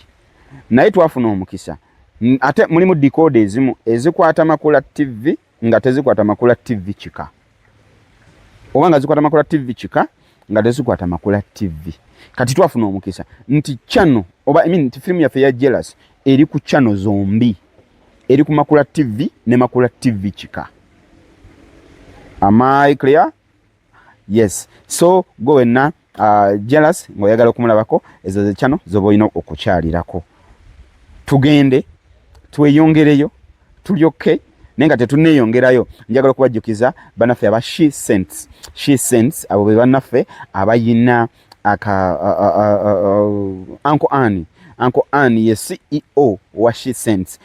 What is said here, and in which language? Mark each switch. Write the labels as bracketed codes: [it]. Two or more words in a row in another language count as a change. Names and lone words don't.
[lg] Naye twafuna omukisa ate mulimu decoder ezimu ezikwata Makula TV nga tezikwata Makula TV Chika. Oba nga zikwata Makula TV Chika nga tezikwata Makula TV. Kati twafuna omukisa nti channel oba nti film yaffe ya Jealous eri ku channel zombi. Eri ku Makula TV ne Makula TV Chika. [en] Am I clear? Yes. [lg] So go wenna Jealous ng'oyagala okumulabako ezo ze channel zoba olina okukyalirako. Tugende tweyongereyo tulyoke nenga tetuneeyongerayo. Njagala okubajjukiza banaffe aba She Sense abo be banaffe abayina Uncle Annie ye CEO wa She Sense.